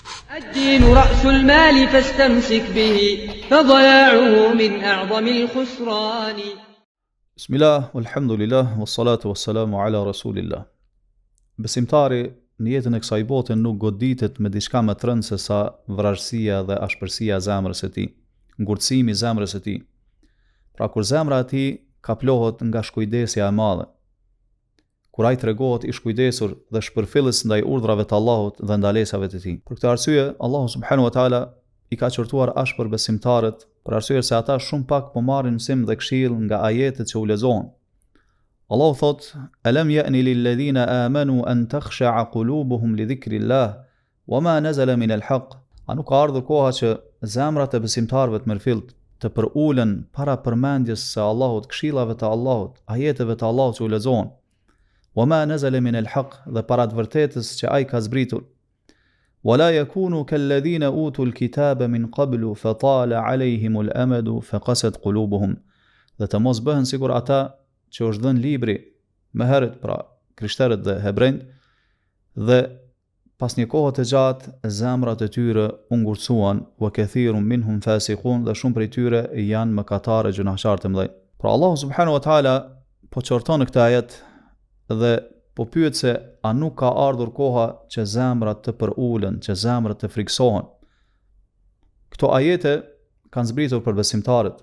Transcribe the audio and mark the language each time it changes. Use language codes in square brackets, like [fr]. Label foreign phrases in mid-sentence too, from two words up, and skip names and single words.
[ar] الدين رأس المال فاستمسك به فضياعه من أعظم الخسران. بسم الله والحمد لله والصلاة والسلام على رسول الله. [sq] Besimtari në jetën e kësaj bote nuk goditet me diçka më të rëndë se sa vrasësia dhe ashpërsia e zemrës së tij, ngurtësimi i zemrës së tij. Pra kur zemra e tij kaplohet nga shkujdesja e madhe, kur ai tregohet i shkujdesur dhe shpërfillës ndaj urdhrave të Allahut dhe ndalesave të tij. Për këtë arsye, Allahu [ar] سبحانه وتعالى [sq] i ka qortuar ashpër besimtarët, për arsye se ata shumë pak po marrin mësim dhe këshill nga ajetet që u lexohen. Allahu thot: [ar] "ألم يأن للذين آمنوا أن تخشع قلوبهم لذكر الله وما نزل من الحق." [sq] A nuk ka ardhur koha që zemrat e besimtarëve të mërfillt të përulen para përmendjes së Allahut, këshillave të Allahut, ajeteve të Allahut që u lexohen. [ar] وما نزل من الحق, [sq] dhe para të vërtetës që ai ka zbritur. [ar] ولا يكونوا كالذين أوتوا الكتاب من قبل فطال عليهم الأمد فقست قلوبهم. [sq] Dhe të mos bëhen sikur ata që është dhënë libri më herët, pra krishterët dhe hebrejt, dhe pas një kohë të gjatë zemrat e tyre u ngurtësuan, [ar] وكثير منهم فاسقون, [sq] dhe shumë prej tyre janë mëkatarë gjunaqtar të mëdhenj. Pra Allahu [ar] سبحانه وتعالى [sq] po qorton në këtë ajet dhe po pyet se a nuk ka ardhur koha që zemrat të përulen, që zemrat të friksohen. Këto ajete kanë zbritur për besimtarët.